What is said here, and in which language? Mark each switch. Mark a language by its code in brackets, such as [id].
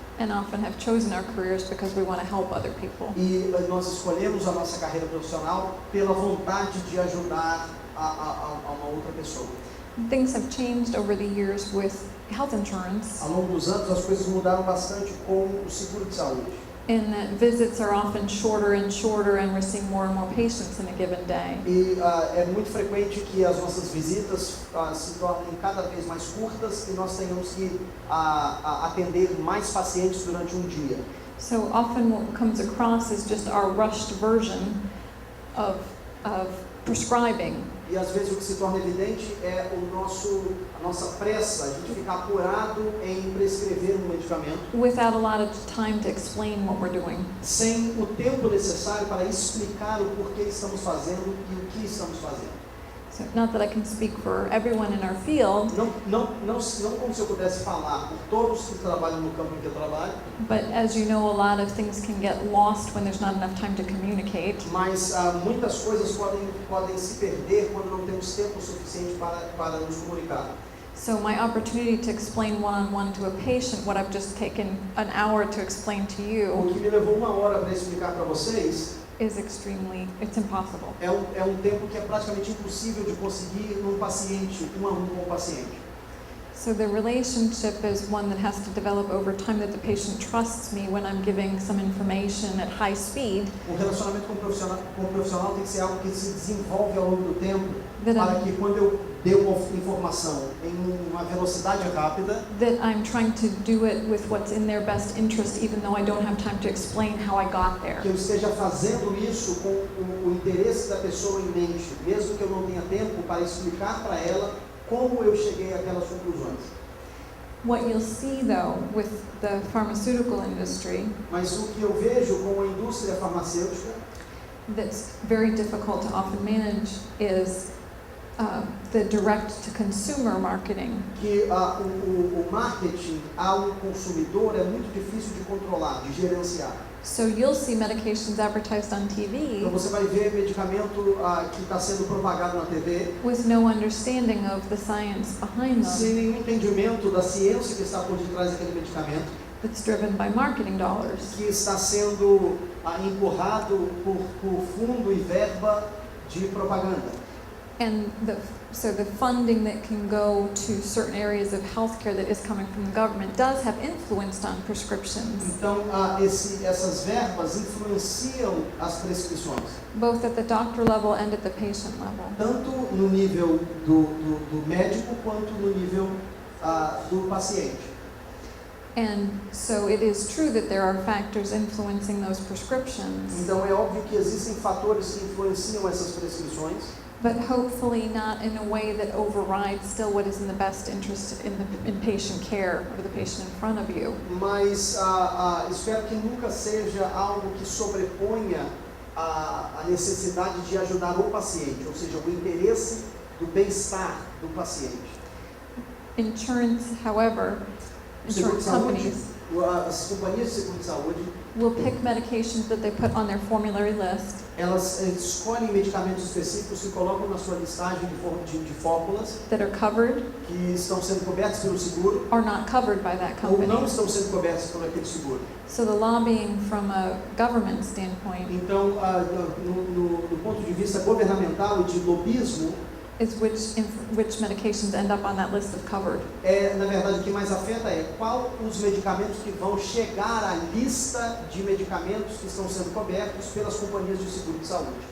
[en] And often have chosen our careers because we want to help other people. [pt] E nós escolhemos a nossa carreira profissional pela vontade de ajudar a uma outra pessoa. [en] Things have changed over the years with health insurance, [pt] Ao longo dos anos as coisas mudaram bastante com o seguro de saúde. [en] in that visits are often shorter and shorter and we're seeing more and more patients in a given day. [pt] E é muito frequente que as nossas visitas se tornem cada vez mais curtas e nós tenhamos que atender mais pacientes durante um dia. [en] So often what comes across is just our rushed version of prescribing. [pt] E às vezes o que se torna evidente é a nossa pressa, a gente ficar apurado em prescrever um medicamento, [en] Without a lot of time to explain what we're doing. [pt] sem o tempo necessário para explicar o porquê estamos fazendo e o que estamos fazendo. [en] So not that I can speak for everyone in our field, [pt] Não como se eu pudesse falar por todos que trabalham no campo em que eu trabalho, [en] but as you know, a lot of things can get lost when there's not enough time to communicate. [pt] mas muitas coisas podem se perder quando não temos tempo suficiente para nos comunicar. [en] So my opportunity to explain one-on-one to a patient what I've just taken an hour to explain to [pt] O [en] you [pt] que me levou 1 hora para explicar para vocês [en] is it's impossible. [pt] é um tempo que é praticamente impossível de conseguir num paciente, 1 a 1 com o paciente. [en] So the relationship is one that has to develop over time, that the patient trusts me when I'm giving some information at high speed. [pt] O relacionamento com o profissional tem que ser algo que se desenvolve ao longo do tempo, [en] That [pt] para [en] I'm, [pt] que quando eu dê uma informação em uma velocidade rápida, [en] that I'm trying to do it with what's in their best interest, even though I don't have time to explain how I got there. [pt] que eu esteja fazendo isso com o interesse da pessoa em mente, mesmo que eu não tenha tempo para explicar para ela como eu cheguei àquelas conclusões. [en] What you'll see though with the pharmaceutical industry [pt] Mas o que eu vejo com a indústria farmacêutica, [en] that's very difficult to often manage is the direct-to-consumer marketing. [pt] que o marketing ao consumidor é muito difícil de controlar, de gerenciar. [en] So you'll see medications advertised on [pt] Então [en] TV [pt] você vai ver medicamento que está sendo propagado na TV, [en] with no understanding of the science behind them, [pt] sem nenhum entendimento da ciência que está por detrás daquele medicamento, [en] that's driven by marketing dollars. [pt] que está sendo empurrado por fundo e verba de propaganda. [en] And so the funding that can go to certain areas of healthcare that is coming from the government does have influence on prescriptions, [pt] Então, essas verbas influenciam as prescrições, [en] both at the doctor level and at the patient level. [pt] tanto no nível do médico quanto no nível do paciente. [en] And so it is true that there are factors influencing those prescriptions, [pt] Então, é óbvio que existem fatores que influenciam essas prescrições, [en] but hopefully not in a way that overrides still what is in the best interest in patient care of the patient in front of you. [pt] mas espero que nunca seja algo que sobreponha a necessidade de ajudar o paciente, ou seja, o interesse do bem-estar do paciente. [en] Insurance, however, insurance companies [pt] As companhias de seguro de saúde, [en] will pick medications that they put on their formulary list [pt] elas escolhem medicamentos específicos que colocam na sua listagem de fórmulas [en] that are covered [pt] que estão sendo cobertos pelo seguro [en] or not covered by that [pt] ou não [en] company. [pt] estão sendo cobertos por aquele seguro. [en] So the lobbying from a government standpoint [pt] Então, do ponto de vista governamental e de lobismo, [en] is which medications end up on that list of covered. [pt] na verdade, o que mais afeta é qual os medicamentos que vão chegar à lista de medicamentos que estão sendo cobertos pelas companhias de seguro de saúde.